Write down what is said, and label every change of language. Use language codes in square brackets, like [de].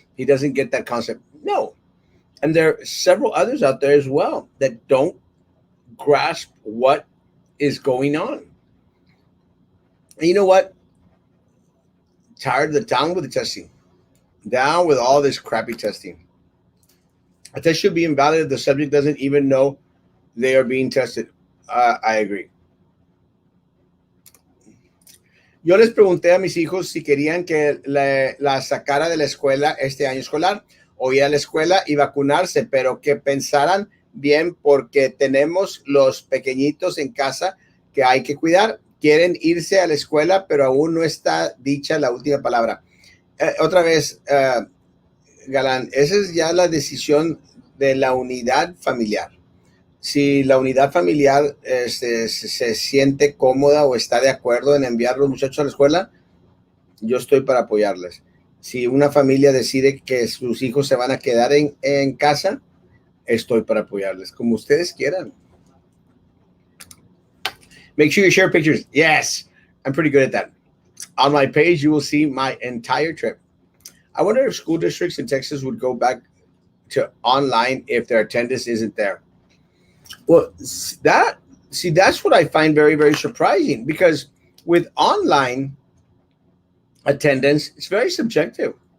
[en] He doesn't get that concept. No. And there are several others out there as well that don't grasp what is going on. And you know what? Tired of the down with the testing. Down with all this crappy testing. A test should be invalid if the subject doesn't even know they are being tested. I agree. [es] Yo les pregunté a mis hijos si querían que la sacara de la escuela este año escolar o ir a la escuela y vacunarse, pero que pensaran bien porque tenemos los pequeñitos en casa que hay que cuidar. Quieren irse a la escuela, pero aún no está dicha la última palabra. Otra vez, Galán, esa es ya la decisión de la unidad familiar. Si la unidad familiar se siente cómoda o está de acuerdo en enviar a los muchachos a la escuela, yo estoy para apoyarles. Si una familia decide que sus hijos se van a quedar en casa, estoy para apoyarles, como ustedes quieran. [en] Make sure you share pictures. Yes, I'm pretty good at that. On my page, you will see my entire trip. I wonder if school districts in Texas would go back to online if their attendance isn't there. Well, that's what I find very, very surprising because with online attendance, it's very subjective.